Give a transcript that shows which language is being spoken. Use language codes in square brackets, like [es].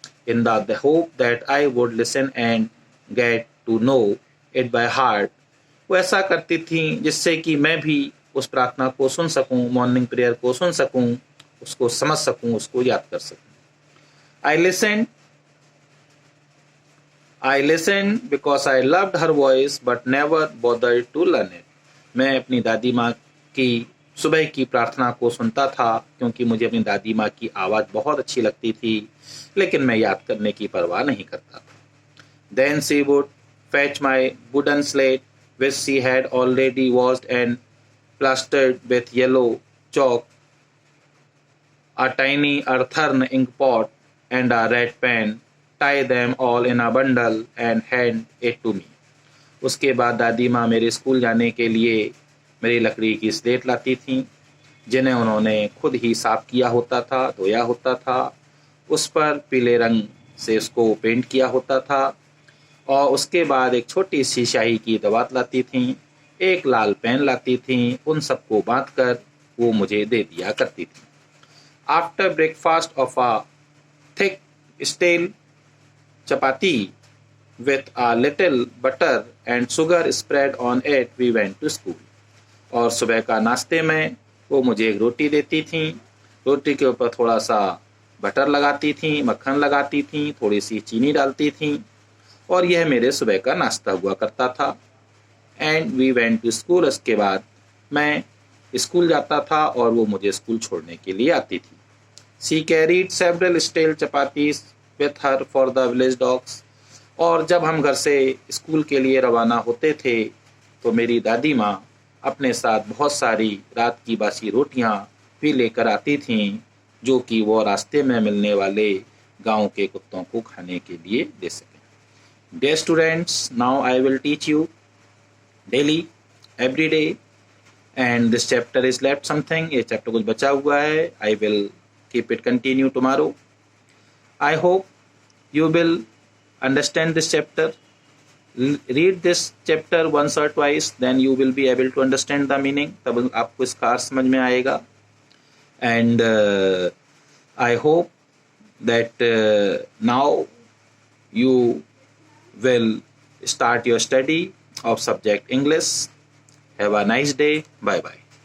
[en] In the hope that I would listen and get to know it by heart. [hi] वो ऐसा करती थी जिससे कि मैं भी उस प्रार्थना को सुन सकूं, मॉर्निंग प्रेयर को सुन सकूं, उसको समझ सकूं, उसको याद कर सकूं। [en] I listened because I loved her voice but never bothered to learn it. [hi] मैं अपनी दादी माँ की सुबह की प्रार्थना को सुनता था क्योंकि मुझे अपनी दादी माँ की आवाज़ बहुत अच्छी लगती थी, लेकिन मैं याद करने की परवाह नहीं करता था। [en] Then she would fetch my wooden slate which she had already washed and plastered with yellow chalk, a tiny earthen ink pot and a red pen, tie them all in a bundle and hand it to me. [hi] उसके बाद दादी माँ मेरे school जाने के लिए मेरी लकड़ी की स्लेट लाती थी, जिन्हें उन्होंने खुद ही साफ किया होता था, धोया होता था। उस पर पीले रंग से उसको पेंट किया होता था और उसके बाद एक छोटी सी स्याही की दवात लाती थी, एक लाल पेन लाती थी। उन सबको बांधकर वो मुझे दे दिया करती थी। [en] After breakfast of a thick stale chapati with a little butter and sugar spread on it, we went to school. [hi] और सुबह का नाश्ते में वो मुझे एक रोटी देती थी। रोटी के ऊपर थोड़ा सा बटर लगाती थी, मक्खन लगाती थी, थोड़ी सी चीनी डालती थी और यह मेरे सुबह का नाश्ता हुआ करता था। [en] And we went to school. [hi] उसके बाद मैं स्कूल जाता था और वो मुझे स्कूल छोड़ने के लिए आती थी। [en] She carried several stale chapatis with her for the village dogs. [hi] और जब हम घर से स्कूल के लिए रवाना होते थे तो मेरी दादी माँ अपने साथ बहुत सारी रात की बासी रोटियाँ भी लेकर आती थीं, जो कि वो रास्ते में मिलने वाले गांव के कुत्तों को खाने के लिए दे सकें। [en] Dear students, now I will teach you daily, every day, and this chapter is left something. [hi] ये चैप्टर कुछ बचा हुआ है। [en] I will keep it continue tomorrow. I hope you will understand this chapter. Read this chapter once or twice, then you will be able to understand the meaning. [hi] तब आपको इसका अर्थ समझ में आएगा। [en] And I hope that now you will start your study of subject English. Have a nice day. Bye bye.